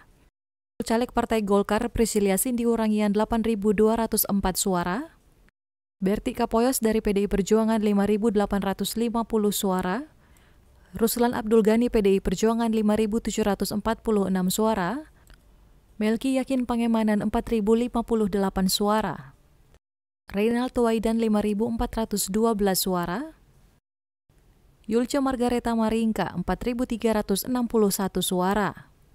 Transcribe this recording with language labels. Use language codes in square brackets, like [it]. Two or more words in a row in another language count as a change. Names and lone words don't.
[id] Caleg Partai Golkar Priscilia Cindy Urangian 8.204 suara. Berti Kapoyos dari PDI Perjuangan 5.850 suara. Ruslan Abdul Ghani PDI Perjuangan 5.746 suara. Melki Yakin Pangemanan 4.058 suara. Reynald Tuwaidan 5.412 suara. Yulce Margareta Maringka 4.361 suara.